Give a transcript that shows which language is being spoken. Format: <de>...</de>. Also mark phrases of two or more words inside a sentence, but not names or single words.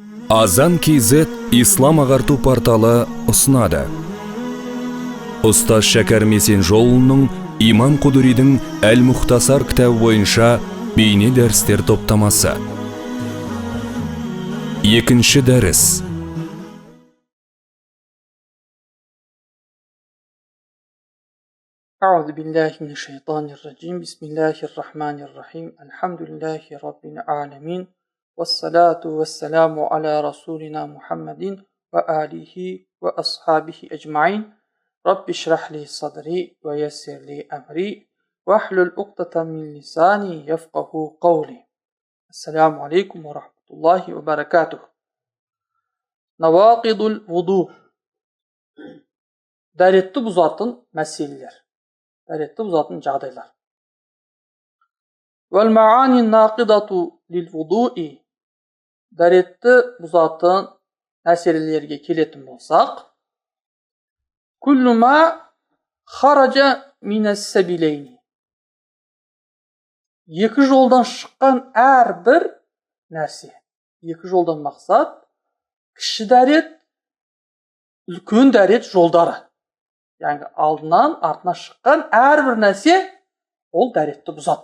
<kk>Азан KZ ислам ағарту порталы ұсынады. Ұстаз Шәкәр Месенжолұлының Имам Құдыридің Әл-Мұхтасар кітабы бойынша бейне дәрістер топтамасы. Екінші дәріс.</kk> <ar>أعوذ بالله من الشيطان الرجيم بسم الله الرحمن الرحيم الحمد لله رب العالمين والصلاة والسلام على رسولنا محمد وآله وأصحابه أجمعين رب اشرح لي صدري ويسر لي أمري واحلل عقدة من لساني يفقه قولي. السلام عليكم ورحمة الله وبركاته. نواقض الوضوء.</ar> <kk>Дәретті бұзатын мәселелер. Дәретті бұзатын жағдайлар.</kk> <ar>والمعاني الناقضة للوضوء.</ar> <kk>Дәретті бұзатын мәселелерге келетін болсақ,</kk> <ar>كل ما خرج من السبيلين.</ar> <kk>Екі жолдан шыққан әрбір нәрсе. Екі жолдан мақсат кіші дәрет, үлкен дәрет жолдары. Яғни алдынан артына шыққан әрбір нәрсе ол дәретті бұзады.</kk>